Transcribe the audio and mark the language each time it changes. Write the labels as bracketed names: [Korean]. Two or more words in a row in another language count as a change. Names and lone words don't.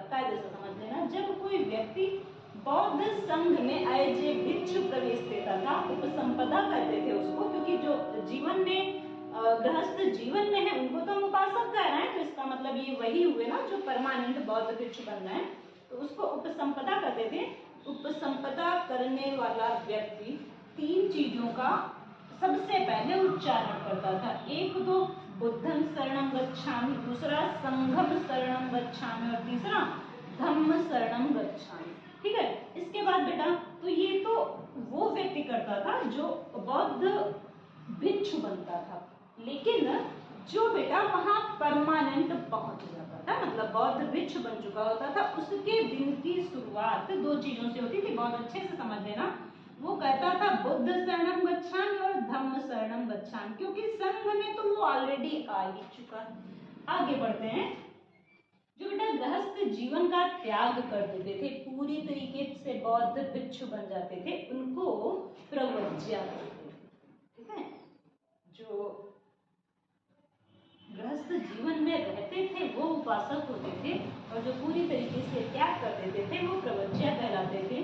[Hindi] कायदे से समझ लेना, जब कोई व्यक्ति बौद्ध संघ में [English] as a [Hindi] भिक्षु प्रवेश लेता था, उपसंपदा कहते थे उसको, क्योंकि जो जीवन में गृहस्थ जीवन में है उनको तो हम उपासक कह रहे हैं, तो इसका मतलब ये वही हुए ना जो परमानेंट बौद्ध भिक्षु बन रहे हैं, तो उसको उपसंपदा कहते थे। उपसंपदा करने वाला व्यक्ति 3 चीजों का सबसे पहले उच्चारण करता था। एक तो [Pali] बुद्धं शरणं गच्छामि, [Hindi] दूसरा [Pali] संघं शरणं गच्छामि [Hindi] और तीसरा [Pali] धम्म शरणं गच्छामि। [Hindi] ठीक है, इसके बाद बेटा, तो ये तो वो व्यक्ति करता था जो बौद्ध भिक्षु बनता था। लेकिन जो बेटा वहां परमानेंट पहुंच जाता था, मतलब बौद्ध भिक्षु बन चुका होता था, उसके दिन की शुरुआत 2 चीजों से होती थी। बहुत अच्छे से समझ लेना। वो कहता था [Pali] बुद्ध शरणं गच्छामि [Hindi] और [Pali] धम्म शरणं गच्छामि, [Hindi] क्योंकि संघ में तो वो ऑलरेडी आ ही चुका है। आगे बढ़ते हैं। जो बेटा गृहस्थ जीवन का त्याग कर देते थे, पूरी तरीके से बौद्ध भिक्षु बन जाते थे, उनको प्रव्रज्या कहते थे। ठीक है, जो गृहस्थ जीवन में रहते थे वो उपासक होते थे, और जो पूरी तरीके से त्याग कर देते थे वो प्रव्रज्या कहलाते थे।